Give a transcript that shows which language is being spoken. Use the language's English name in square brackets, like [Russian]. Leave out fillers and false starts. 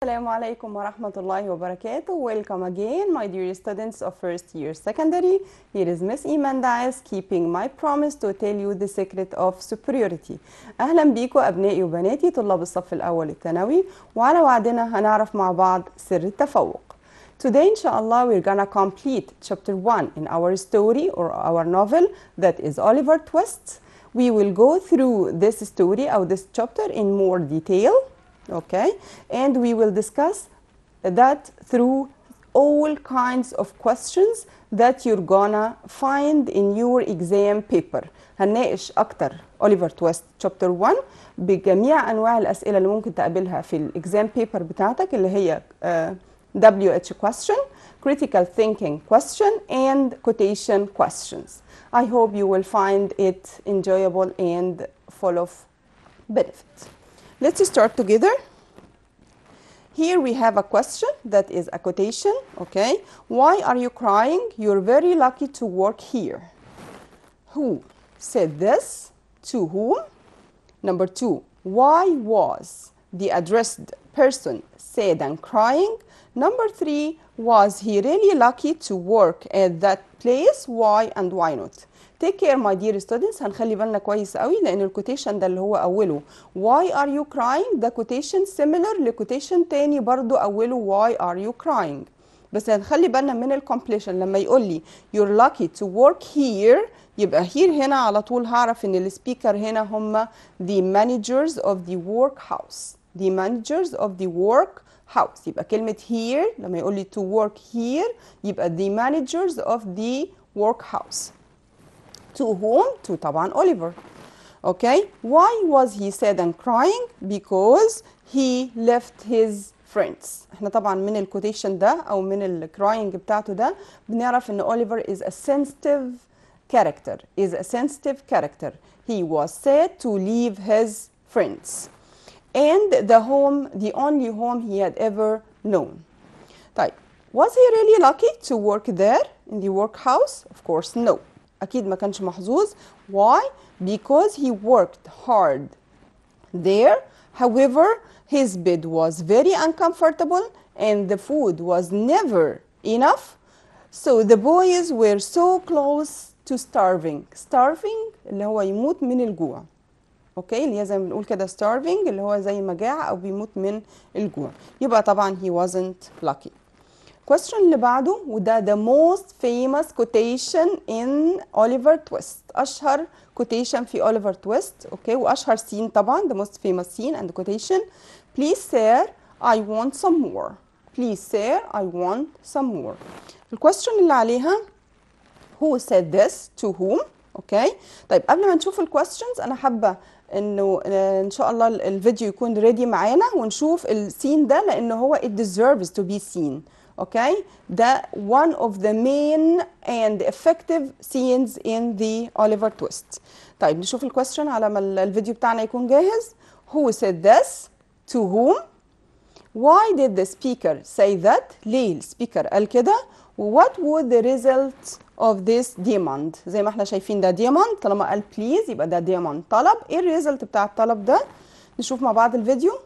[Arabic] السلام عليكم ورحمة الله وبركاته. [English] Welcome again, my dear students of first year secondary. Here is Miss Iman keeping my promise to tell you the secret of superiority. [Arabic] أهلا بيكم أبنائي وبناتي طلاب الصف الأول الثانوي، وعلى وعدنا هنعرف مع بعض سر التفوق. [English] Today, inshallah, we're gonna complete chapter 1 in our story or our novel that is Oliver Twist. We will go through this story or this chapter in more detail. Okay, and we will discuss that through all kinds of questions that you're gonna find in your exam paper. [Arabic] هنناقش أكتر Oliver Twist chapter 1 بجميع أنواع الأسئلة اللي ممكن تقابلها في الإكزام بيبر بتاعتك اللي هي [English] WH question, critical thinking question, and quotation questions. I hope you will find it enjoyable and full of benefit. Let's start together. Here we have a question that is a quotation, okay? Why are you crying? You're very lucky to work here. Who said this? To whom? Number 2, why was the addressed person sad and crying? Number 3, was he really lucky to work at that place? Why and why not? Take care my dear students. [Arabic] هنخلي بالنا كويس قوي لأن الكوتيشن ده اللي هو أوله [English] why are you crying [Arabic] ده كوتيشن similar لكوتيشن تاني برضو أوله why are you crying. بس هنخلي بالنا من الكومبليشن لما يقول لي [English] you're lucky to work here [Arabic] يبقى here هنا على طول هعرف إن السبيكر هنا هم [English] the managers of the workhouse. The managers of the workhouse. [Arabic] يبقى كلمة [English] here [Arabic] لما يقول لي [English] to work here يبقى the managers of the workhouse. To whom? To طبعا Oliver. Okay. Why was he sad and crying? Because he left his friends. [Arabic] احنا طبعا من الكوتيشن ده او من الكراينج بتاعته ده بنعرف ان [English] Oliver is a sensitive character. Is a sensitive character. He was sad to leave his friends. And the only home he had ever known. [Arabic] طيب. [English] Was he really lucky to work there in the workhouse? Of course no. [Arabic] أكيد ما كانش محظوظ. [English] Why? Because he worked hard there. However, his bed was very uncomfortable and the food was never enough. So the boys were so close to starving. [Arabic] Starving اللي هو يموت من الجوع. اوكي اللي هي زي ما بنقول كده starving اللي هو زي مجاعة أو بيموت من الجوع. [English] يبقى طبعا he wasn't lucky. question [Arabic] اللي بعده وده [English] the most famous quotation in Oliver Twist. أشهر quotation في Oliver Twist. Okay وأشهر scene طبعا the most famous scene and quotation. Please sir I want some more. Please sir I want some more. الquestion [Arabic] اللي عليها [English] who said this to whom. [Arabic] اوكي طيب قبل ما نشوف الquestions أنا حابة انه ان شاء الله الفيديو يكون ريدي معانا ونشوف السين ده لانه هو [English] it deserves to be seen. Okay, ده one of the main and effective scenes in the Oliver Twist. [Arabic] طيب نشوف الكويستشن على ما الفيديو بتاعنا يكون جاهز. [English] Who said this? To whom? Why did the speaker say that? [Arabic] ليه السبيكر قال كده؟ [English] What would the result of this demand? [Arabic] زي ما احنا شايفين ده demand طالما قال please يبقى ده demand طلب. ايه الريزلت بتاع الطلب ده؟ نشوف مع بعض الفيديو.